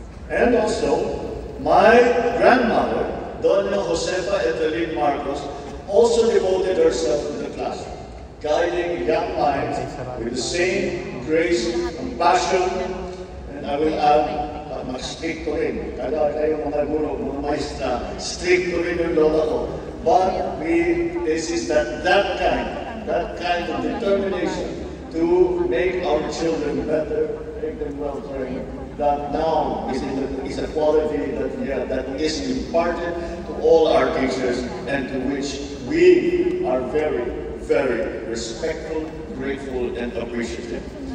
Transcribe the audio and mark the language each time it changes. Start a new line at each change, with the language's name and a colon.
English: And also, my grandmother, Dona Josefa Evelyn Marcos, also devoted herself to the classroom, guiding young minds with the same grace, compassion, and I will add,
Filipino: mag-stricto rin. Kaya kayo mga guro, mga maestra, stricto rin yung lola ko.
English: But this is that kind of determination to make our children better, make them well trained. That now is a quality that is imparted to all our teachers and to which we are very, very respectful, grateful, and appreciative.